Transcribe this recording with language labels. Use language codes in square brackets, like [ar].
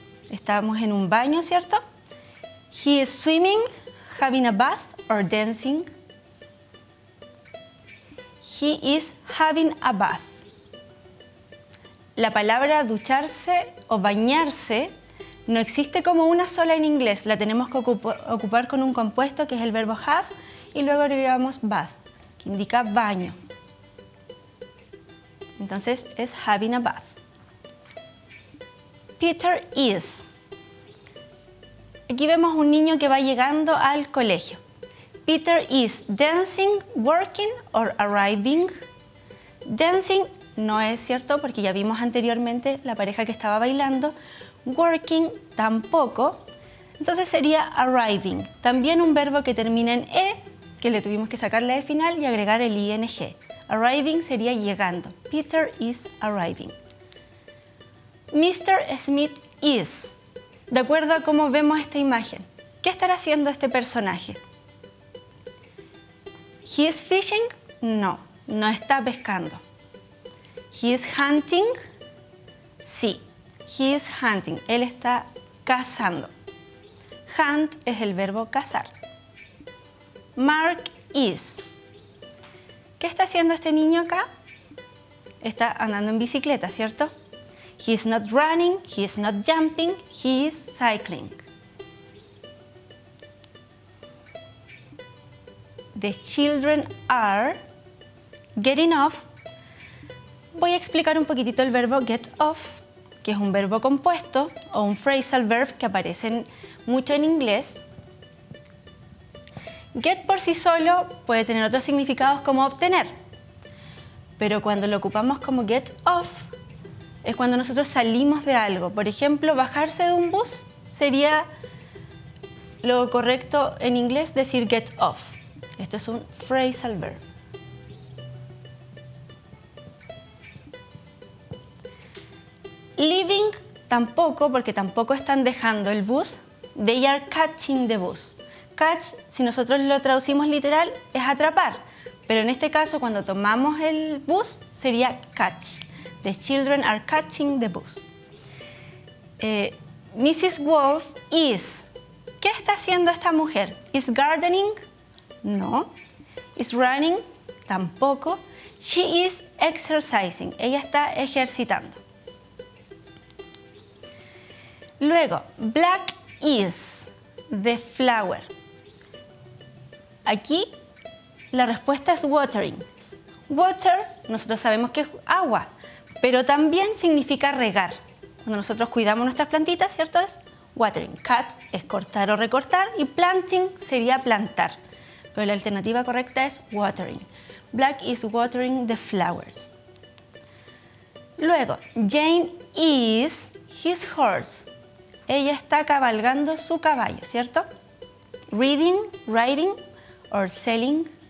[es] Estamos en un baño, ¿cierto? [en] He is swimming, having a bath or dancing. He is having a bath. [es] La palabra ducharse o bañarse no existe como una sola en inglés. La tenemos que ocupar con un compuesto que es el verbo have y luego agregamos bath, que indica baño. Entonces es having a bath. [en] Peter is. [es] Aquí vemos un niño que va llegando al colegio. [en] Peter is dancing, working or arriving. [es] Dancing no es cierto porque ya vimos anteriormente la pareja que estaba bailando. Working tampoco. Entonces sería arriving. También un verbo que termina en E, que le tuvimos que sacar la E final y agregar el ing. [en] Arriving [es] sería llegando. [en] Peter is arriving. Mr. Smith is. [es] De acuerdo a cómo vemos esta imagen, ¿qué estará haciendo este personaje? [en] He is fishing? [es] No, no está pescando. [en] He is hunting? [es] Sí, [en] he is hunting. [es] Él está cazando. Hunt es el verbo cazar. [en] Mark is. [es] ¿Qué está haciendo este niño acá? Está andando en bicicleta, ¿cierto? [en] He is not running, he is not jumping, he is cycling. The children are getting off. [es] Voy a explicar un poquitito el verbo get off, que es un verbo compuesto o un phrasal verb que aparecen mucho en inglés. Get por sí solo puede tener otros significados como obtener, pero cuando lo ocupamos como get off es cuando nosotros salimos de algo. Por ejemplo, bajarse de un bus sería lo correcto en inglés decir get off. Esto es un phrasal verb. Leaving tampoco, porque tampoco están dejando el bus. [en] They are catching the bus. [es] Catch, si nosotros lo traducimos literal, es atrapar. Pero en este caso, cuando tomamos el bus, sería catch. [en] The children are catching the bus. Mrs. Wolf is. [es] ¿Qué está haciendo esta mujer? [en] Is gardening? No. Is running? Tampoco. She is exercising. [es] Ella está ejercitando. [en] Luego, black is the flower. [es] Aquí la respuesta es watering. Water, nosotros sabemos que es agua, pero también significa regar. Cuando nosotros cuidamos nuestras plantitas, ¿cierto? Es watering. Cut es cortar o recortar y planting sería plantar. Pero la alternativa correcta es watering. [en] Black is watering the flowers. Luego, Jane is his horse. [es] Ella está cabalgando su caballo, ¿cierto? [en] Reading, writing, or selling.